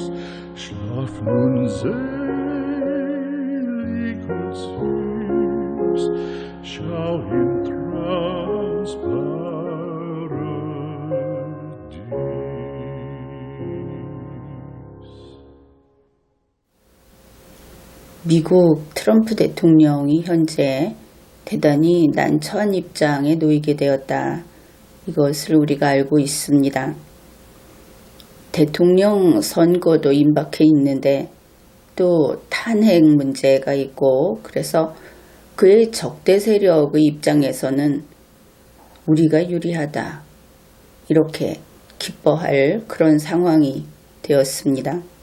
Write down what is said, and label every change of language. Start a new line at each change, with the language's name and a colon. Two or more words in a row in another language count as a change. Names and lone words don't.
German: Schlaf nun selig und süß, schau im Traums Paradies.
Korean: 미국 트럼프 대통령이 현재 대단히 난처한 입장에 놓이게 되었다. 이것을 우리가 알고 있습니다. 대통령 선거도 임박해 있는데 또 탄핵 문제가 있고, 그래서 그의 적대 세력의 입장에서는 우리가 유리하다, 이렇게 기뻐할 그런 상황이 되었습니다.